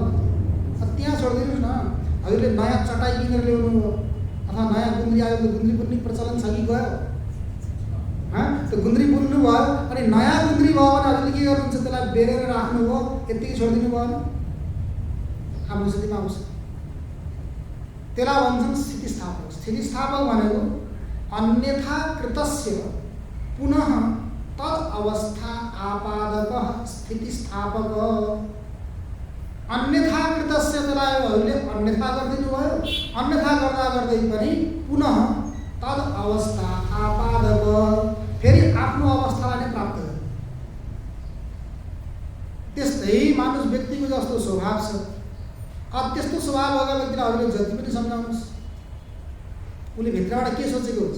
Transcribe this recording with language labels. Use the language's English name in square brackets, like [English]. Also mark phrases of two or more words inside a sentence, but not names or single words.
[Nepali] त्यहाँ छोडिदिनुहोस् न, हजुरले नयाँ चटाई किनेर ल्याउनु भयो अथवा नयाँ गुन्द्री आयो, त्यो गुन्द्री बुन्ने प्रचलन छ कि गयो? त्यो गुन्द्री बुन्नु भयो अनि नयाँ गुन्द्री भयो भने हजुरले के गर्नुहुन्छ, त्यसलाई बेरेर राख्नु भयो, यत्तिकै छोडिदिनु भयो भने आफ्नो स्थितिमा आउँछ। त्यसलाई भन्छन् स्थितिस्थापक। स्थितिस्थापक भनेको [Sanskrit] अन्यथा कृतस्य पुनः तद अवस्था आपादक स्थितिस्थापक अन्यथा कृतस्य [Nepali] तलाहरूले अन्यथा गरिदिनु भयो। अन्यथा गर्दा गर्दै पनि [Sanskrit] पुनः तद अवस्था आपादक [Nepali] फेरि आफ्नो अवस्थालाई नै प्राप्त गर्यो। त्यस्तै मानुष व्यक्तिको जस्तो स्वभाव छ। अब त्यस्तो स्वभाव भएका व्यक्तिलाई हजुरले जति पनि सम्झाउनुहोस्, उसले भित्रबाट के सोचेको हुन्छ?